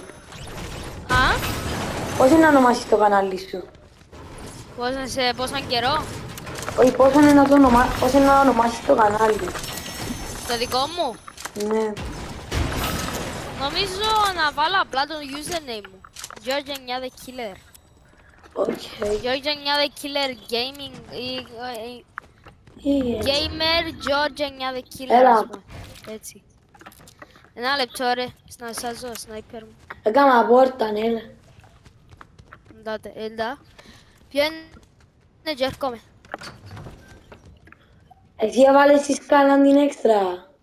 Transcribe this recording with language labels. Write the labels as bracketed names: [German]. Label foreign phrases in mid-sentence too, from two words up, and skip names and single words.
[Greek] Α? Πώς είναι να ονομάσεις το κανάλι σου. Σε πόσον καιρό? Όχι, πώς είναι να ονομάσεις το κανάλι. Το δικό μου? Ναι. Νομίζω να βάλω απλά το username μου. George 9 The Killer. Οκ. George 9 The Killer Gaming Gamer George 9 The Killer. Έλα. ας πούμε. Έτσι. Ένα λεπτό ρε, να σάζω sniper μου. Έκανα πόρτα, ναι. Έλα. Πιάνε και έρχομαι. Εσύ έβαλες τη σκάλα την έξτρα.